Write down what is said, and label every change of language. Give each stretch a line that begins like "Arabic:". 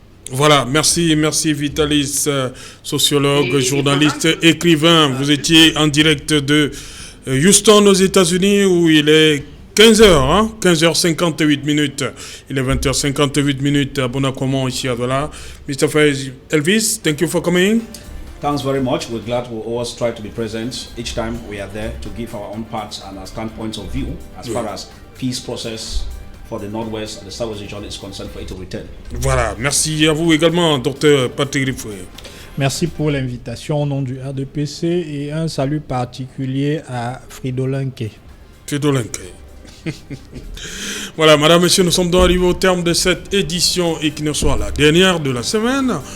French: Voilà, merci Vitalis, sociologue, journaliste, écrivain. Vous étiez en direct de Houston aux États-Unis où il est 15h, 15h58 minutes. Il est 20h58 minutes à Bonacomo, ici à Douala.
English: Mr. Faiz Elvis, thank you for coming. Thanks very much. We're glad we always try to be present each time we are there to give our own parts and our standpoints of view as far as peace process for the Northwest and the Southwest region is concerned for it to return.
French: Voilà, merci à vous également, Dr Patrick Riffoué. Merci pour l'invitation au nom du RDPC et un salut particulier à Fridolinke. Voilà, madame, monsieur, nous sommes donc arrivés au terme de cette édition et qui ne soit la dernière de la semaine.